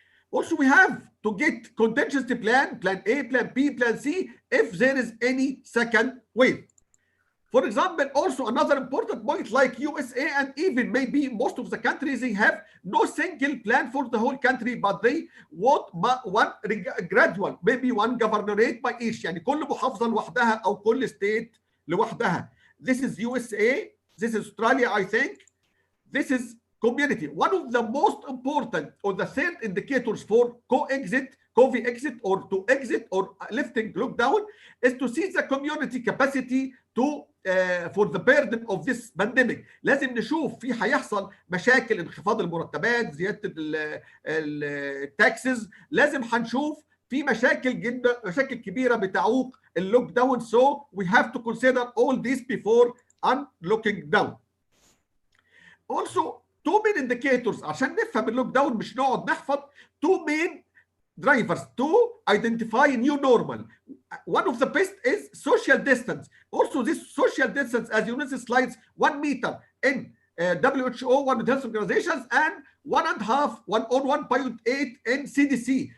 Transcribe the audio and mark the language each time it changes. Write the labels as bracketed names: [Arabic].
[English] Also, we have to get contingency plan A, plan B, plan C, if there is any second wave. For example, also another important point like USA and even maybe most of the countries, they have no single plan for the whole country, but they want one gradual, maybe one governorate by each. [Arabic] يعني كل محافظة لوحدها أو كل state لوحدها. [English] This is USA, this is Australia, I think. This is community. One of the most important or the third indicators for COVID exit or to exit or lifting lockdown is to see the community capacity to for the burden of this pandemic. [Arabic] لازم نشوف في هيحصل مشاكل، انخفاض المرتبات، زياده التاكسز، لازم هنشوف في مشاكل جدا، مشاكل كبيره بتعوق اللوك داون. [English] So we have to consider all this before unlocking down. Also two main indicators [Arabic] عشان نفهم اللوك داون، مش نقعد نحفظ. [English] two main drivers to identify new normal. One of the best is social distance. Also this social distance, as you know, the slides, 1 meter in WHO, World Health Organizations, and 1.5, 1.8 in CDC.